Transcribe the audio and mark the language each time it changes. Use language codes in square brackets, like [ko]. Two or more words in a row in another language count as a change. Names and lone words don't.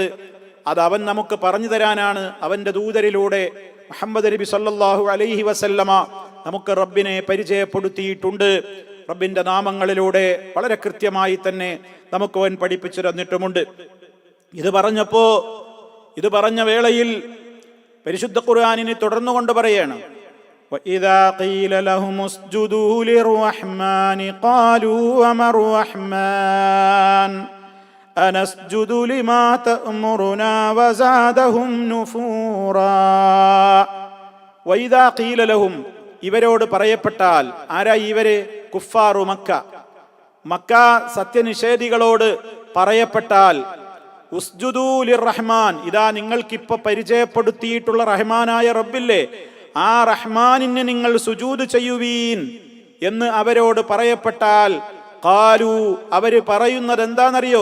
[ml] അത് അവൻ നമുക്ക് പറഞ്ഞു തരാനാണ് അവന്റെ ദൂതരിലൂടെ മുഹമ്മദ് നബി [ar] صلى الله عليه وسلم [ml] നമുക്ക് റബ്ബിനെ പരിചയപ്പെടുത്തിയിട്ടുണ്ട്. റബ്ബിന്റെ നാമങ്ങളിലൂടെ വളരെ കൃത്യമായി തന്നെ നമുക്ക് അവൻ പഠിപ്പിച്ചു തന്നിട്ടുമുണ്ട്. ഇത് പറഞ്ഞ വേളയിൽ പരിശുദ്ധ ഖുർആനിനെ തുടർന്നുകൊണ്ട് പറയാണ്, [ar] وَإِذَا قِيلَ لَهُمُ اسْجُدُوا لِلرَّحْمَنِ قَالُوا وَمَا الرَّحْمَنُ أَنَسْجُدُ لِمَا تَأْمُرُنَا وَزَادَهُمْ نُفُورًا. وَإِذَا قِيلَ لَهُمْ [ml] ഇവരോട് പറയപ്പെട്ടാൽ, ആരാ ഇവര്? കുഫാറു മക്ക സത്യനിഷേധികളോട് പറയപ്പെട്ടാൽ, [ar] اسجدوا للرحمن, [ml] ഇതാ നിങ്ങൾക്കിപ്പൊ പരിചയപ്പെടുത്തിയിട്ടുള്ള റഹ്മാനായ റബ്ബില്ലേ, ആ റഹ്മാനിന് നിങ്ങൾ സുജൂദ് ചെയ്യുവീൻ എന്ന് അവരോട് പറയപ്പെട്ടാൽ, ഖാലു അവര് പറയുന്നത് എന്താണെന്നറിയോ?